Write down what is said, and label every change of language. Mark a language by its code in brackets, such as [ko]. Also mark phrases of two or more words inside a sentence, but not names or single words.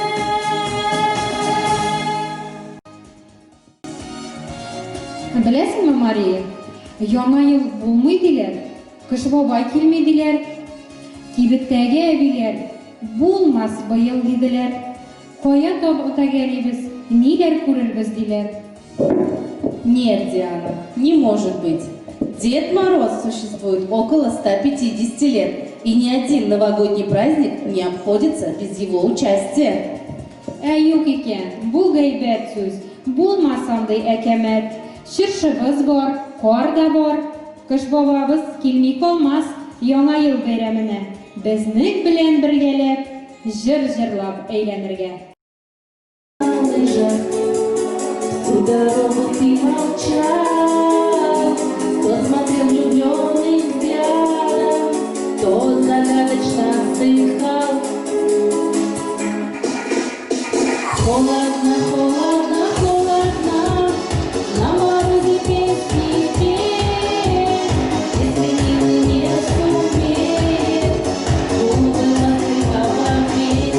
[tt] Беләсеңме, Мария, яңа ел булмый диләр, кыш бабай килмей диләр, кибеттәге әбиләр булмас быел диделәр. Кая табып тәгәрибез, ниләр күрербез диләр. [ru] Нет, Диана, не может быть. Дед Мороз существует около 150 лет, и ни один новогодний праздник не обходится без его участия. [tt] Юк икән, бу гайбәт сүз, булмас андый әкәмәт. Чыршыбыз бар, кар да бар, кыш бабабыз килми калмас яңа ел бәйрәменә. Безнең белән бергәләп, җыр җырлап әйләнергә. [ru] Всю дорогу ты молчал, то смотрел влюбленный взгляд, то загадочно вздыхал. Холодно, холодно, холодно, на морозе песни петь, если милый не сумеет, убыло ты обогреть.